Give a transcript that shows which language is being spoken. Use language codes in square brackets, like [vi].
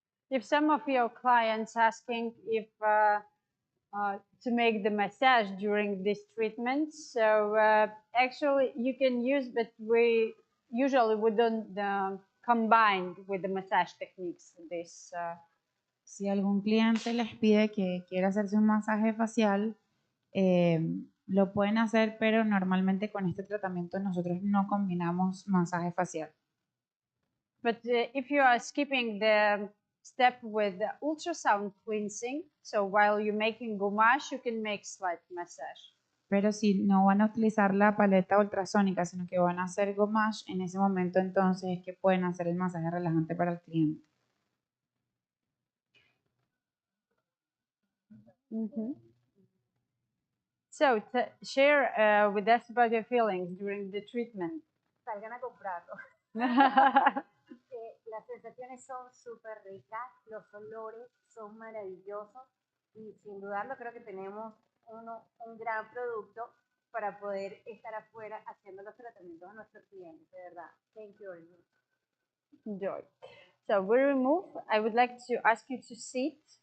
[en] If some of your clients asking if to make the massage during this treatment, so actually you can use, but we usually we don't combine with the massage techniques. This. [es] Si algún cliente les pide que quiera hacerse un masaje facial, lo pueden hacer, pero normalmente con este tratamiento nosotros no combinamos masaje facial. [en] But if you are skipping the step with the ultrasound cleansing, so while you're making gommage, you can make slight massage. [es] Pero si no van a utilizar la paleta ultrasónica, sino que van a hacer gommage, en ese momento entonces es que pueden hacer el masaje relajante para el cliente. [en] So share with us about your feelings during the treatment. [es] Salgan a comprarlo. Las sensaciones son súper ricas, los olores son maravillosos y sin dudarlo creo que tenemos un gran producto para poder estar afuera haciendo los tratamientos a nuestros clientes, de verdad. [en] Thank you very much. Enjoy. So we remove. I would like to ask you to sit